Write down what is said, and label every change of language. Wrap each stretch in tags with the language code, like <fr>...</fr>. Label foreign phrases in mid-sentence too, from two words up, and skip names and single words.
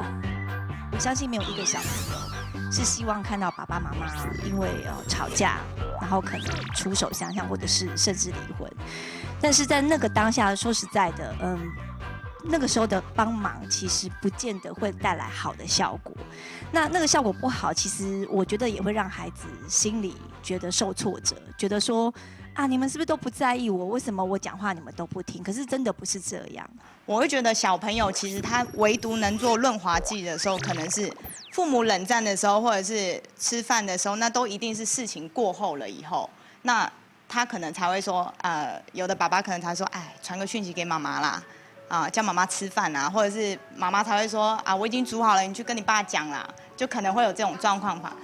<zh>我相信沒有一個小朋友是希望看到爸爸媽媽因為吵架，然後可能出手相向，或者是甚至離婚。但是在那個當下，說實在的，那個時候的幫忙其實不見得會帶來好的效果。那個效果不好，其實我覺得也會讓孩子心裡觉得受挫折，觉得说啊，你们是不是都不在意我？为什么我讲话你们都不听？可是真的不是这样。我会觉得小朋友其实他唯独能做润滑剂的时候，可能是父母冷战的时候，或者是吃饭的时候，那都一定是事情过后了以后，那他可能才会说，有的爸爸可能才说，哎，传个讯息给妈妈啦，叫妈妈吃饭啊，或者是妈妈才会说，啊，我已经煮好了，你去跟你爸讲啦，就可能会有这种状况吧。</zh>